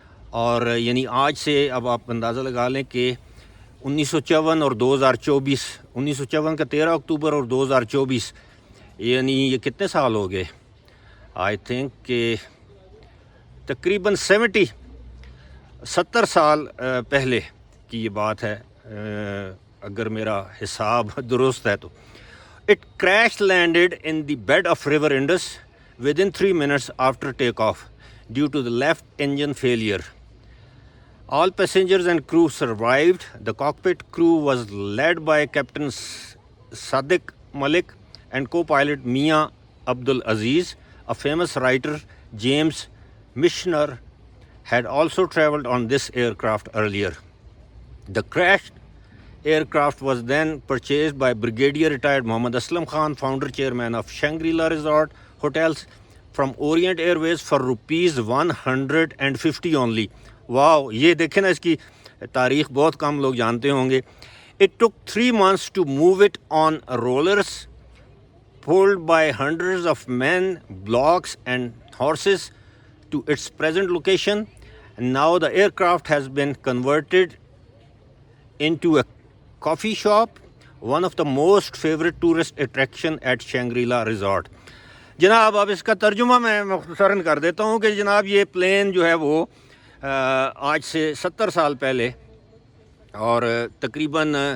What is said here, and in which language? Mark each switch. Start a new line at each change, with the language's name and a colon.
Urdu: اور یعنی آج سے اب آپ اندازہ لگا لیں کہ 1954 اور 2024, 1954 کا 13 اکتوبر اور 2024, یعنی یہ کتنے سال ہو گئے؟
English: I think
Urdu: کہ تقریباً 70 سال پہلے کی یہ بات ہے, اگر میرا حساب درست ہے تو.
English: It crash landed in the bed of River Indus within 3 minutes after takeoff due to the left engine failure. All passengers and crew survived. The cockpit crew was led by Captain Sadiq Malik and co-pilot Mia Abdul Aziz. A famous writer, James Michener, had also traveled on this aircraft earlier. The crashed aircraft was then purchased by Brigadier retired Mohammad Aslam Khan, founder chairman of Shangri-La Resort Hotels, from Orient Airways for ₹150 only.
Urdu: واو, یہ دیکھیں نا, اس کی تاریخ بہت کم لوگ جانتے ہوں گے.
English: It took 3 months to move it on rollers pulled by hundreds of men, blocks and horses to its present location. And now the aircraft has been converted into a coffee shop, one of the most favorite tourist attraction at Shangri-La Resort.
Urdu: جناب اب اس کا ترجمہ میں مختصراً کر دیتا ہوں کہ جناب یہ پلین جو ہے وہ آج سے 70 سال پہلے اور تقریباً